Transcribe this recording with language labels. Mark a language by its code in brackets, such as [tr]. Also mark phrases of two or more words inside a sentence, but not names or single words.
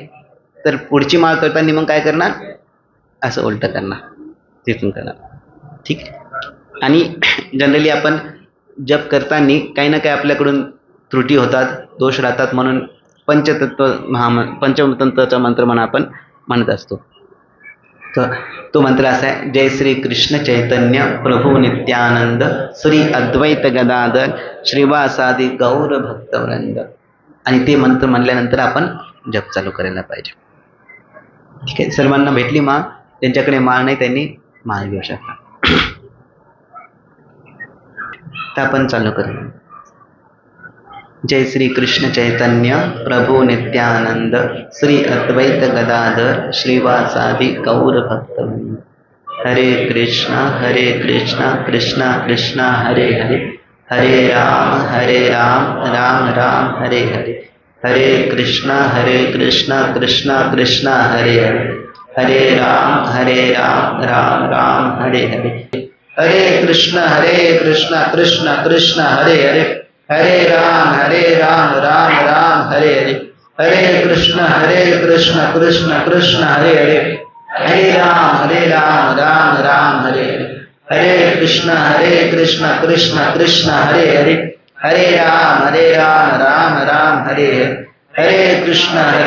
[mr] तर पुढची माळ करताना मग काय करणार, असं उलट करणार, तिथून करणार. ठीक. आणि जनरली आपण जप करताना काही ना काही आपल्याकडून त्रुटी होतात, दोष राहतात, म्हणून पंचतंत्राचा मंत्र म्हणा आपण म्हणत असतो. तर तो मंत्र असा आहे, जय श्री कृष्ण चैतन्य प्रभू नित्यानंद श्री अद्वैत गदाधर श्रीवासादि गौर भक्तवृंद. आणि ते मंत्र म्हणल्यानंतर आपण जप चालू करायला पाहिजे. ठीक आहे, सर्वांना भेटली माळ. ज्यांच्याकडे माळ नाही त्यांनी माळ घेऊ शकता. तर आपण चालू करू. जय श्री कृष्ण चैतन्य प्रभु नित्यानंद श्री अद्वैत गदाधर श्रीवासादि गौर भक्तवृंद. हरे कृष्णा कृष्णा कृष्णा हरे हरे, हरे राम राम राम हरे हरे, हरे कृष्णा कृष्णा कृष्णा हरे हरे, हरे राम राम राम हरे हरे, हरे कृष्णा कृष्णा कृष्णा हरे हरे, हरे राम राम राम हरे हरे, हरे कृष्णा कृष्णा कृष्णा हरे हरे, हरे राम राम राम हरे हरे, हरे कृष्णा कृष्णा कृष्णा हरे हरे, हरे राम राम राम हरे हरे, हरे कृष्णा